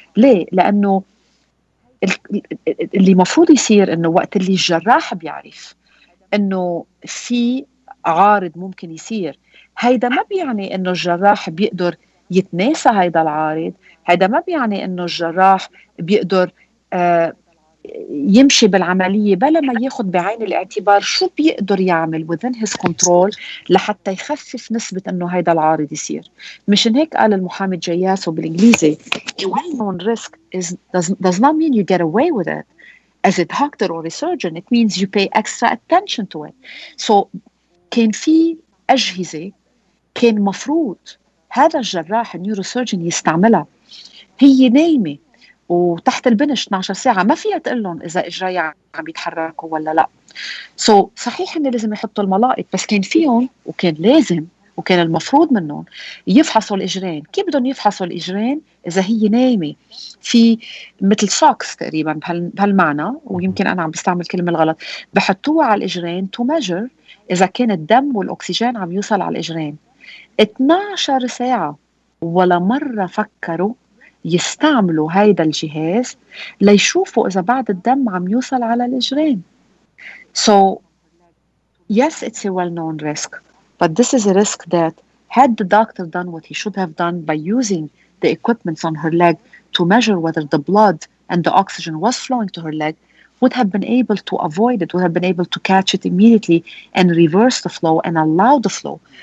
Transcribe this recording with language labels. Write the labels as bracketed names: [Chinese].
[Arabic] ليه؟ لانه اللي مفروض يصير انه وقت اللي الجراح بيعرف انه في عارض ممكن يصير، هيدا ما بيعني انه الجراح بيقدر يتناسى هيدا العارض، هيدا ما بيعني انه الجراح بيقدر يمشي بالعملية بلا ما ياخد بعين الاعتبار شو بيقدر يعمل [English] within his control [Arabic] لحتى يخفف نسبة انه هيدا العارض يصير. مشان هيك قال المحامي جياسو بالانجليزي [English] a well-known risk does not mean you get away with it as a doctor or a surgeon. It means you pay extra attention to it. [Arabic] So كان في أجهزة كان مفروض هذا الجراح النيوروسيرجن يستعملها، هي نايمة وتحت البنش 12 ساعة، ما فيها تقول لهم إذا إجريها عم يتحركوا ولا لا. صحيح إن لازم يحطوا الملائط، بس كان فيهم وكان لازم وكان المفروض منهم يفحصوا الإجرين. كيف بدهم يفحصوا الإجرين إذا هي نايمة في مثل شوكس تقريبا بهالمعنى، ويمكن أنا عم بستعمل كلمة الغلط، بحطوها على الإجرين [English] to measure [Arabic] إذا كان الدم والأكسجين عم يوصل على الإجرين. 12 ساعة ولا مرة فكروا يستعملوا هيدا الجهاز ليشوفوا إذا بعد الدم عم يوصل على الإجرين. [English] So yes, it's a well-known risk, but this is a risk that had the doctor done what he should have done by using the equipment on her leg to measure whether the blood and the oxygen was flowing to her leg, would have been able to avoid it, would have been able to catch it immediately and reverse the flow and allow the flow.